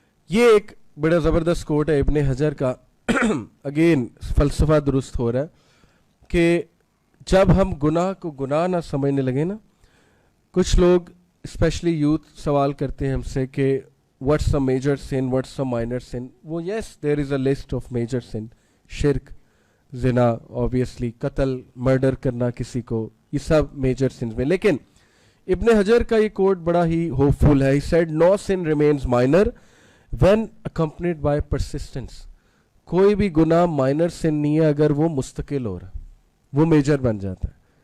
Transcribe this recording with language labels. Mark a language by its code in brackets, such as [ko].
[ur] یہ ایک بڑا زبردست کوٹ ہے ابن حجر کا. اگین فلسفہ درست ہو رہا ہے کہ جب ہم گناہ کو گناہ نہ سمجھنے لگے نا, کچھ لوگ اسپیشلی یوتھ سوال کرتے ہیں ہم سے کہ [en] What's a major sin, what's a minor sin. وہ yes there is a list of major sin. [ur] شرک, زنا, آبویسلی قتل, مرڈر کرنا کسی کو, یہ سب میجر سنز میں. لیکن ابن حجر کا یہ کوٹ بڑا ہی ہوپ فل ہے. [en] He said no sin remains minor when accompanied by persistence. [ur] کوئی بھی گناہ مائنر سن نہیں ہے اگر وہ مستقل ہو رہا, وہ میجر بن جاتا ہے.